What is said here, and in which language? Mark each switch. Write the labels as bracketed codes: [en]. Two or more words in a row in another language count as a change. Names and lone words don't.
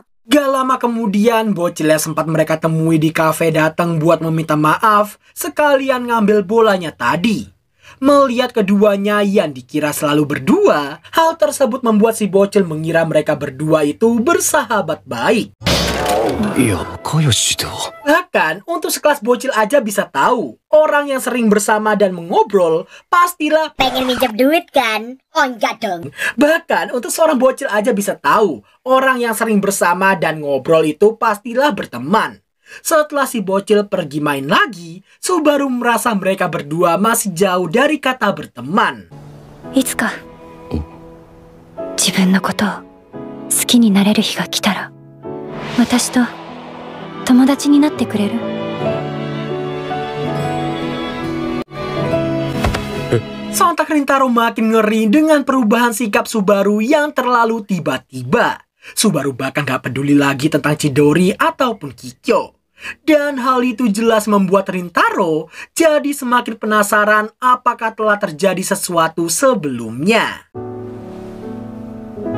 [id] Gak lama kemudian, bocil yang sempat mereka temui di kafe datang buat meminta maaf, sekalian ngambil bolanya tadi. Melihat keduanya yang dikira selalu berdua, hal tersebut membuat si bocil mengira mereka berdua itu bersahabat baik. [ja] 仲良しだ。 [id] Bahkan untuk sekelas bocil aja bisa tahu, orang yang sering bersama dan mengobrol pastilah. Pengen minjem duit kan? Oh enggak dong. Bahkan untuk seorang bocil aja bisa tahu, orang yang sering bersama dan ngobrol itu pastilah berteman. Setelah si bocil pergi main lagi, Subaru merasa mereka berdua masih jauh dari kata berteman. [ja] いつか自分のことを好きになれる日が来たら私と友達になってくれる？ [id] Sontak Rintaro makin ngeri dengan perubahan sikap Subaru yang terlalu tiba-tiba. Subaru bahkan gak peduli lagi tentang Chidori ataupun Kikyo. Dan hal itu jelas membuat Rintaro jadi semakin penasaran apakah telah terjadi sesuatu sebelumnya.